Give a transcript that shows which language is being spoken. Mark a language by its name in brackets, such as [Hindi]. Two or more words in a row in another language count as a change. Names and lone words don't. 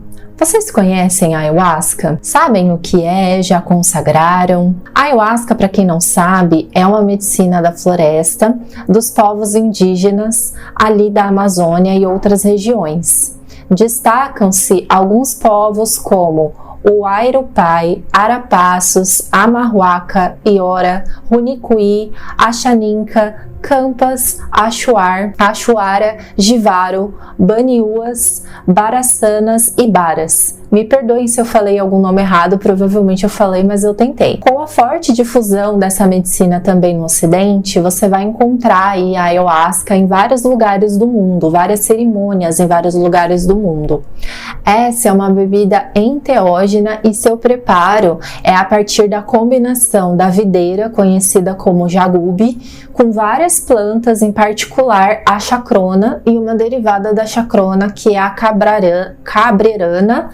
[Portuguese] Vocês conhecem a ayahuasca? Sabem o que é? Já consagraram? A ayahuasca, para quem não sabe, é uma medicina da floresta dos povos indígenas ali da Amazônia e outras regiões. Destacam-se alguns povos como o Airupai, Arapaços, Amarhuaca, Iora, Runicuí, Axaninca, Campas, Achuara, Jivaro, Baniuas, Baraçanas e Baras. Me perdoem se eu falei algum nome errado, provavelmente eu falei, mas eu tentei. Com a forte difusão dessa medicina também no Ocidente, você vai encontrar aí a ayahuasca em vários lugares do mundo, várias cerimônias em vários lugares do mundo. Essa é uma bebida enteógena e seu preparo é a partir da combinação da videira, conhecida como jagube, com várias plantas, em particular a chacrona e uma derivada da chacrona, que é a cabrerana.